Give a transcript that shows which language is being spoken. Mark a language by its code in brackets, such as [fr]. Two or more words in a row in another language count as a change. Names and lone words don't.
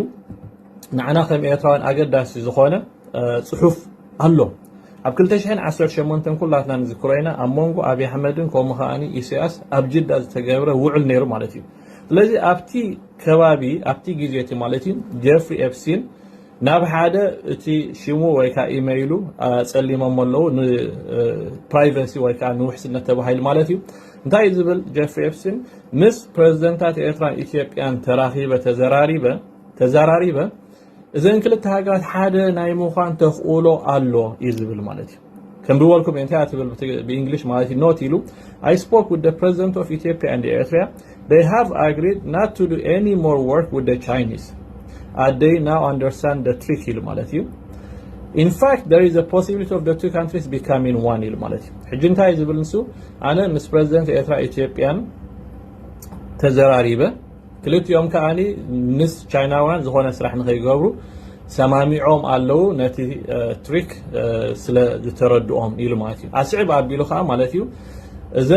[ti] ንዓና ከም ኤርትራውያን ኣገዳሲ ዝኾነ ጽሑፍ ኣሎ ኣብ 2018 ኩላትና ንዝክሮይና ኣብ ሞንጎ ኣብይ ኣሕመድን ከምኡ ኸኣኒ ኢሳያስ ኣብ ጅዳ ዝተገብረ ውዕል ነይሩ ማለት እዩ ስለዚ ኣብቲ ከባቢ ኣብቲ ግዜቲ ማለት እዩ ጀፍሪ ኤፕስቲን ናብ ሓደ እቲ ሽሙ ወይ ካ ኢሜይሉ ጸሊሞም ኣለዉ ፕራይቬሲ ወይ ካ ንውሕስነት ተባሂሉ ማለት እዩ እንታይ ዝብል ጀፍሪ ኤፕስቲን ምስ ፕሬዝደንታት ኤርትራን ኢትዮጵያን ተዘራሪበ እዘን ክልተ ሃገራት ሓደ ናይ ምዃን ተኽእሎ ኣሎ እዩ ዝብል ማለት እዩ ከም ብወልኩም እንታይ ትብል በእንግሊሽ ማለት እዩ ኖት ኢሉ [en] I spoke with the president of Ethiopia and Eritrea. They have agreed not to do any more work with the Chinese. They now understand the trick [ti] ይሉ ማለት እዩ [en] In fact, there is a possibility of the two countries becoming one [ti] ይሉ ማለት እዩ ሕጂ እንታይ ዝብል ንሱ ኣነ ምስ ፕሬዝደንት ኤርትራ ኢትዮጵያን ተዘራሪበ ክልቲኦም ከዓኒ ምስ ቻይናውያን ዝኾነ ስራሕ ንኸይገብሩ ሰማሚዖም ኣለዉ ነቲ ትሪክ ስለ ዝተረድኦም ኢሉ ማለት እዩ ኣስዕብ ኣቢሉ ከዓ ማለት እዩ እዘን